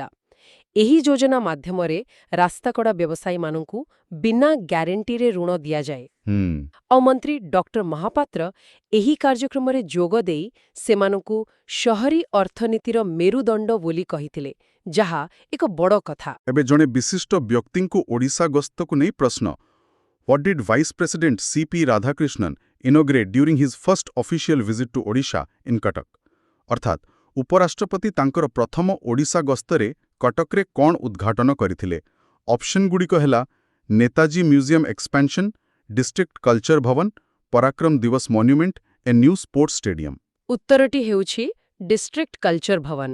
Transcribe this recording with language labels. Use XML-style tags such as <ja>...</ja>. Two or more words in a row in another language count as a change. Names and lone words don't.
<or>ଏହି ଯୋଜନା ମାଧ୍ୟମରେ ରାସ୍ତାକଡ଼ା ବ୍ୟବସାୟୀମାନଙ୍କୁ ବିନା ଗ୍ୟାରେଣ୍ଟିରେ ଋଣ ଦିଆଯାଏ। ଆଉ ମନ୍ତ୍ରୀ ଡକ୍ଟର ମହାପାତ୍ର ଏହି କାର୍ଯ୍ୟକ୍ରମରେ ଯୋଗ ଦେଇ ସେମାନଙ୍କୁ ସହରୀ ଅର୍ଥନୀତିର ମେରୁଦଣ୍ଡ ବୋଲି କହିଥିଲେ, ଯାହା ଏକ ବଡ଼ କଥା। ଏବେ ଜଣେ ବିଶିଷ୍ଟ ବ୍ୟକ୍ତିଙ୍କୁ ଓଡ଼ିଶା ଗସ୍ତକୁ ନେଇ ପ୍ରଶ୍ନ।</or> <en>What did Vice President C.P. Radhakrishnan inaugurate during his first official visit to Odisha in Cuttack?</en> <or>ଅର୍ଥାତ୍ ଉପରାଷ୍ଟ୍ରପତି ତାଙ୍କର ପ୍ରଥମ ଓଡ଼ିଶା ଗସ୍ତରେ କଟକରେ କ'ଣ ଉଦ୍ଘାଟନ କରିଥିଲେ? ଅପସନ୍ଗୁଡ଼ିକ ହେଲା</or> <en>Netaji Museum Expansion, District Culture Bhavan, Parakram Diwas Monument, a new sports stadium.</en> <or>ଉତ୍ତରଟି ହେଉଛି ଡିଷ୍ଟ୍ରିକ୍ଟ କଲଚର ଭବନ।</or>